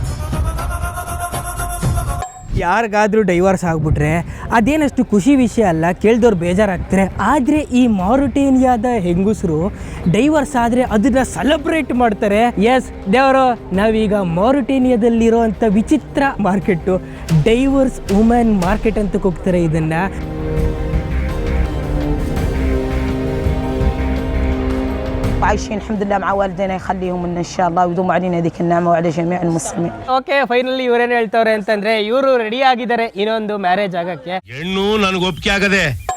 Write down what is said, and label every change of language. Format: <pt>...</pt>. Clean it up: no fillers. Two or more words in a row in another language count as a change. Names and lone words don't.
<kn>ಯಾರಿಗಾದ್ರೂ ಡೈವರ್ಸ್ ಆಗ್ಬಿಟ್ರೆ ಅದೇನಷ್ಟು ಖುಷಿ ವಿಷಯ ಅಲ್ಲ, ಕೇಳ್ದವ್ರು ಬೇಜಾರಾಗ್ತಾರೆ. ಆದರೆ ಈ ಮಾರುಟೇನಿಯಾದ ಹೆಂಗಸರು ಡೈವರ್ಸ್ ಆದರೆ ಅದನ್ನ ಸೆಲೆಬ್ರೇಟ್ ಮಾಡ್ತಾರೆ. ಎಸ್ ದೇವರು, ನಾವೀಗ ಮಾರುಟೇನಿಯಾದಲ್ಲಿರೋಂಥ ವಿಚಿತ್ರ ಮಾರ್ಕೆಟು</kn> <en>divorce women market</en> <kn>ಅಂತ ಹೋಗ್ತಾರೆ. ಇದನ್ನ</kn> <ar>عايشين الحمد لله مع والدينا يخليهم لنا ان شاء الله ويدوم علينا هذيك النعمه وعلى جميع المسلمين.</ar> <en>OK, finally</en> <kn>ಇವ್ರೇನು ಹೇಳ್ತವ್ರೆ ಅಂತಂದ್ರೆ, ಇವರು ರೆಡಿ ಆಗಿದ್ದಾರೆ ಇನ್ನೊಂದು ಮ್ಯಾರೇಜ್ ಆಗಕ್ಕೆ. ಹೆಣ್ಣು ನನಗೆ ಒಪ್ಪಿಗೆ ಆಗದೆ</kn>